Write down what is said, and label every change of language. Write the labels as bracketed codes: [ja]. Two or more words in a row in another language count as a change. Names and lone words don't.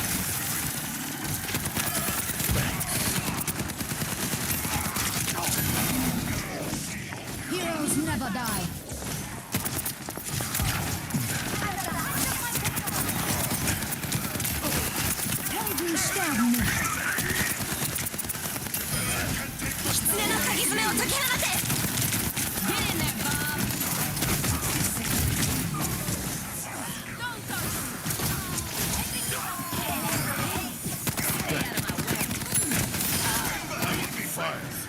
[en] Heroes never die. [de] Helden sterben nicht. [ja] 狐の鍵爪を解き放て [en] Get in there, Bob! Don't touch me! Stay out of my way. I will be fired.